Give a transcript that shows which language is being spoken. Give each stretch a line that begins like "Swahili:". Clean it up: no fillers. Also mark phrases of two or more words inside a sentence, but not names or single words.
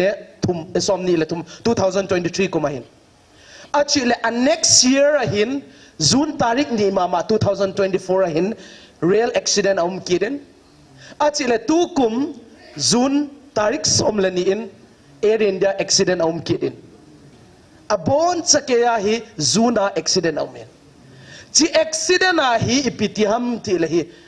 Thado Chin: le thum esom ni le thum 2023 kumahin achi le
English: next year
Thado Chin: ahin June tarik ni mama 2024 ahin
English: real accident
Thado Chin: aum kiden achile tu kum June tarik somla ni in Air India accident aum kiden abon chakeya hi June accident aum chi accident a hi ipitiham ti le hi